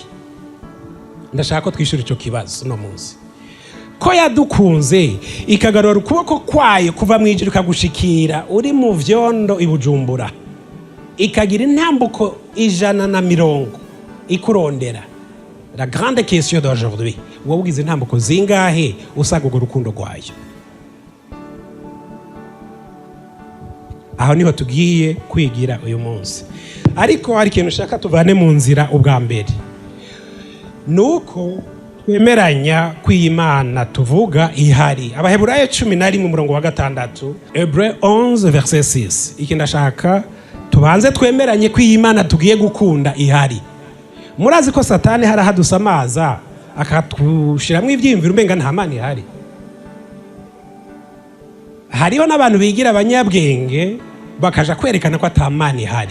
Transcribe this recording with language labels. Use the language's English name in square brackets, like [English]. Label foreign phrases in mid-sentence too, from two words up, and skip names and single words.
[Rundi] Ndashaka ko twishura ico kibazo no munsi. Ko yadukunze ikagarura ukuboko kwayo kuva mu ijuru kagushikira uri mu vyondo ibujumbura. Ikagira intambuko 150 ikurondera. [French] La grande question d'aujourd'hui. [Rundi] Wowe ugize intambuko zingahe usaga urukundo rwayo? Aho niho tugiye kwigira uyu munsi. Ariko hari ikintu ushaka tuvane mu nzira ubwa mbere. Nuko twemeranya kw'Imana tuvuga ihari. Abaheburayo 11:6, Hébreux 11:6. Iki ndashaka tubanze twemeranye kw'Imana tugiye gukunda ihari. Murazi ko Satani harahadusamaza akatwushiramwo ivyiyumviro umenga nta Mana ihari. Hariho n'abantu bigira abanyabwenge bakaja kwerekana ko ata Mana ihari.